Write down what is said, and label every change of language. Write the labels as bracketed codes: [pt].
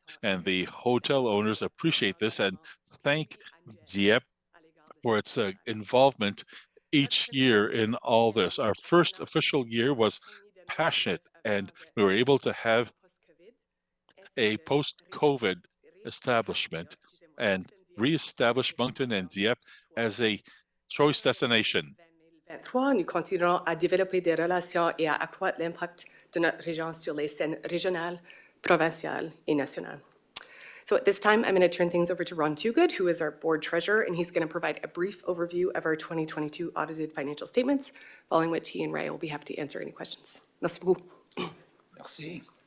[en] And the hotel owners appreciate this and thank Dieppe for its involvement each year in all this. Our first official year was passionate, and we were able to have a post-COVID establishment and re-establish Moncton and Dieppe as a choice destination. [fr] Nous continuerons à développer des relations et à accroître l'impact de notre région sur les scènes régionales, provinciales et nationales. [en] So at this time, I'm going to turn things over to Ron Toogood, who is our board treasurer, and he's going to provide a brief overview of our 2022 audited financial statements, following which he and Ray will be happy to answer any questions. [fr] Merci beaucoup. Merci.